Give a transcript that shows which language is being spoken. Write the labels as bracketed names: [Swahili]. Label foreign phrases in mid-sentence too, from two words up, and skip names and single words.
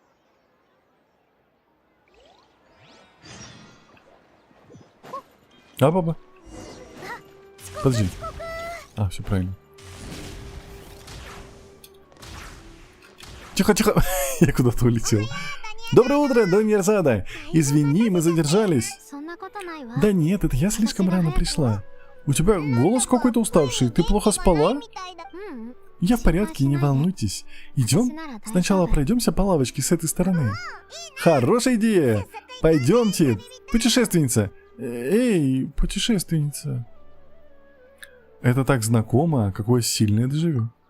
[Russian] А, баба? Подожди. А, все правильно. Тихо, тихо. Я куда-то улетел. Доброе утро, Дуньярзада. Извини, мы задержались. [Japanese] そんなことないわ [Russian] Да нет, это я слишком рано пришла. У тебя голос какой-то уставший. Ты плохо спала? [Japanese] みたいだうん [Russian] Я в порядке, не волнуйтесь. Идем? Сначала пройдемся по лавочке с этой стороны. Хорошая идея. Пойдемте. Путешественница. Эй, путешественница. Это так знакомо, какое сильное дежавю.